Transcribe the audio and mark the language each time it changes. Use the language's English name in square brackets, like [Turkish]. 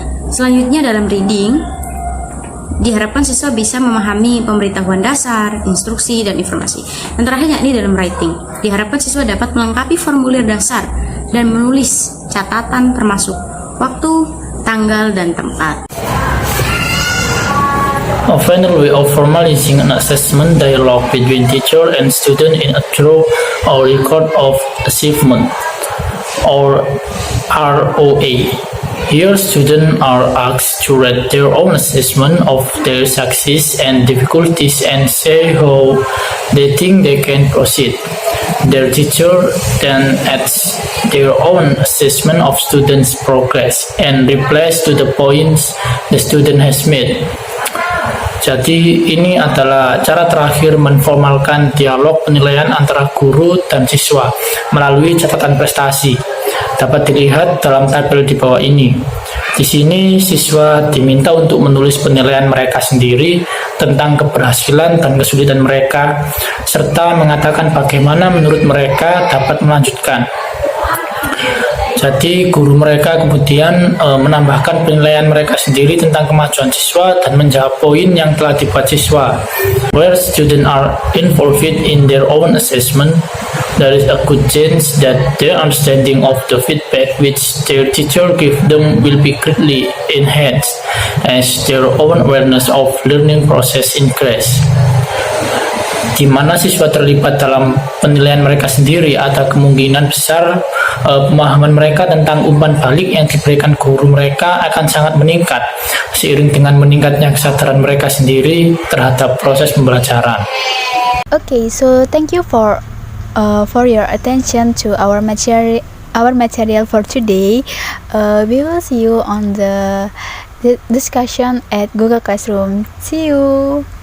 [Indonesian] Selanjutnya dalam reading, diharapkan siswa bisa memahami pemberitahuan dasar, instruksi, dan informasi. Dan terakhir yakni dalam writing, diharapkan siswa dapat melengkapi formulir dasar dan menulis catatan termasuk waktu, tanggal, dan tempat. [English] A final way of formalizing an assessment dialogue between teacher and student in a draw or record of achievement, or ROA. Here, students are asked to rate their own assessment of their success and difficulties and say how they think they can proceed. Their teacher then adds their own assessment of students' progress and replies to the points the student has made. [Indonesian] Jadi ini adalah cara terakhir menformalkan dialog penilaian antara guru dan siswa melalui catatan prestasi. Dapat dilihat dalam tabel di bawah ini. Di sini siswa diminta untuk menulis penilaian mereka sendiri tentang keberhasilan dan kesulitan mereka, serta mengatakan bagaimana menurut mereka dapat melanjutkan. Jadi guru mereka kemudian menambahkan penilaian mereka sendiri tentang kemajuan siswa dan menjawab poin yang telah dibuat siswa. [English] Where students are involved in their own assessment, there is a good chance that their understanding of the feedback which their teacher give them will be greatly enhanced as their own awareness of learning process increase. [Indonesian] Di mana siswa terlibat dalam penilaian mereka sendiri, ada kemungkinan besar pemahaman mereka tentang umpan balik yang diberikan guru mereka akan sangat meningkat seiring dengan meningkatnya kesadaran mereka sendiri terhadap proses pembelajaran. [English] Okay, so thank you for your attention to our material for today. We will see you on the discussion at Google Classroom. See you.